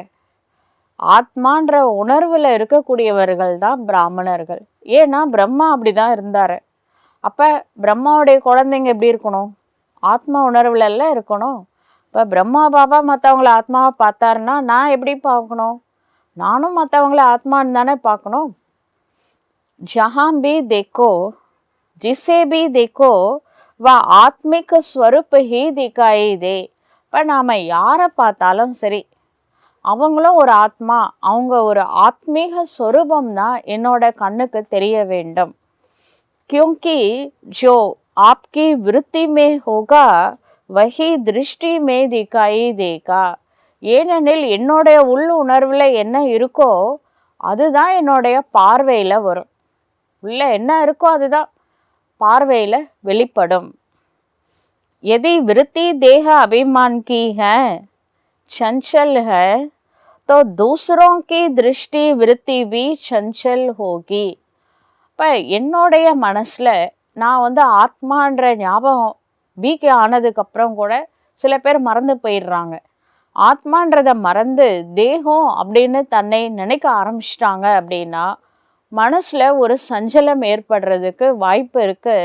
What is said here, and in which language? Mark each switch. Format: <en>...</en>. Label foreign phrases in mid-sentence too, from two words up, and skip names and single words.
<ta>ஆத்மான்ற உணர்வில் இருக்கக்கூடியவர்கள் தான் பிராமணர்கள். ஏன்னா பிரம்மா அப்படி தான் இருந்தார். அப்போ பிரம்மாவுடைய குழந்தைங்க எப்படி இருக்கணும்? ஆத்மா உணர்வுல எல்லாம் இருக்கணும். இப்போ பிரம்மா பாபா மற்றவங்கள ஆத்மாவை பார்த்தாருன்னா நான் எப்படி பார்க்கணும்? நானும் மற்றவங்கள ஆத்மான்னு தானே பார்க்கணும்.</ta> <hi>जहाँ भी देखो, जिसे भी देखो, वह आत्मिक स्वरूप ही दिखाई दे.</hi> <ta>இப்போ நாம் யாரை பார்த்தாலும் சரி, அவங்களும் ஒரு ஆத்மா, அவங்க ஒரு ஆத்மீக ஸ்வரூபம் தான் என்னோட கண்ணுக்கு தெரிய வேண்டும்.</ta> <hi>क्योंकि जो आपकी वृत्ति में होगा वही दृष्टि में दिखाई देगा.</hi> <ta>ஏனெனில் என்னுடைய உள் உணர்வில் என்ன இருக்கோ அதுதான் என்னுடைய பார்வையில் வரும். உள்ள என்ன இருக்கோ அதுதான் பார்வையில் வெளிப்படும்.</ta> <hi>यदि वृत्ति देह अभिमान की है, चंचल है, तो दूसरों की दृष्टि वृत्ति भी चंचल होगी.</hi> <ta>இப்போ என்னுடைய மனசில் நான் வந்து ஆத்மான்ற ஞாபகம் பிகே ஆனதுக்கப்புறம் கூட சில பேர் மறந்து போயிடுறாங்க. ஆத்மான்றதை மறந்து தேகம் அப்படின்னு தன்னை நினைக்க ஆரம்பிச்சிட்டாங்க அப்படின்னா மனசில் ஒரு சஞ்சலம் ஏற்படுறதுக்கு வாய்ப்பு இருக்குது.</ta>